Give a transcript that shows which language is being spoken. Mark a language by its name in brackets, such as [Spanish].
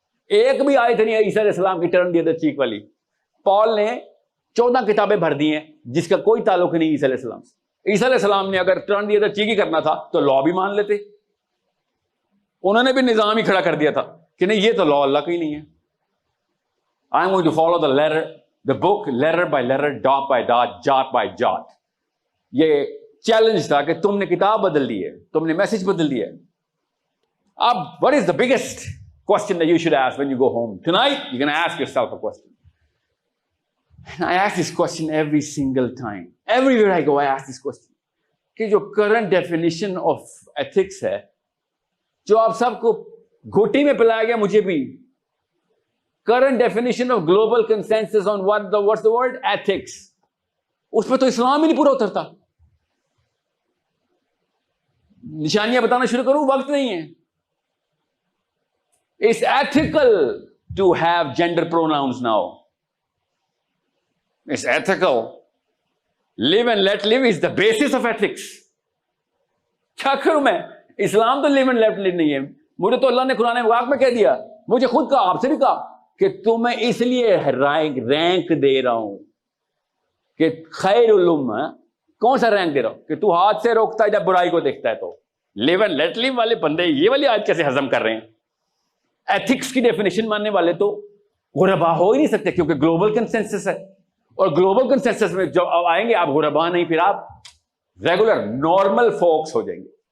[Urdu] ایک بھی آیت نہیں ہے عیسیٰ علیہ السلام کی [English] turn the other cheek [Urdu] والی. پال نے 14 کتابیں بھر دی ہیں جس کا کوئی تعلق نہیں عیسیٰ علیہ السلام سے. عیسیٰ علیہ السلام نے اگر [English] turn the other cheek [Urdu] ہی کرنا تھا تو لا بھی مان لیتے. انہوں نے بھی نظام ہی کھڑا کر دیا تھا کہ نہیں, یہ تو لا اللہ کا ہی نہیں ہے. [English] I'm going to follow the book letter by letter, dot by dot, jot by jot. [Urdu] یہ چیلنج تھا کہ تم نے کتاب بدل دی ہے, تم نے میسج بدل دیا ہے. [English] اب what is the biggest question that you should ask when you go home? Tonight, you're going to ask yourself a question. And I ask this question every single time. Everywhere I go, I ask this question. [Urdu] کہ جو [English] current definition of ethics [Urdu] ہے, جو آپ سب کو گھوٹی میں پلایا گیا, مجھے بھی, [English] current definition of global consensus on what's the word? Ethics. [Urdu] اس پہ تو اسلام ہی نہیں پورا اترتا. نشانیاں بتانا شروع کروں, وقت نہیں ہے. [English] It's ethical to have gender pronouns now. It's ethical. Live and let live is the basis of ethics. [Urdu] کیا کروں میں؟ اسلام تو [English] live and let live [Urdu] نہیں ہے. مجھے تو اللہ نے قرآن پاک میں کہہ دیا, مجھے خود کہا, آپ سے بھی کہا کہ تمہیں اس لیے رینک دے رہا ہوں کہ خیر علوم, کون سا رینک دے رہا ہوں کہ تو ہاتھ سے روکتا ہے جب برائی کو دیکھتا ہے. تو [English] live and let live [Urdu] والے بندے یہ والی آج کیسے ہضم کر رہے ہیں؟ ایتھکس کی ڈیفینیشن ماننے والے تو غربا ہو ہی نہیں سکتے, کیونکہ گلوبل کنسنسس ہے, اور گلوبل کنسنسس میں جب آئیں گے آپ غربا نہیں, پھر آپ ریگولر نارمل فوکس ہو جائیں گے.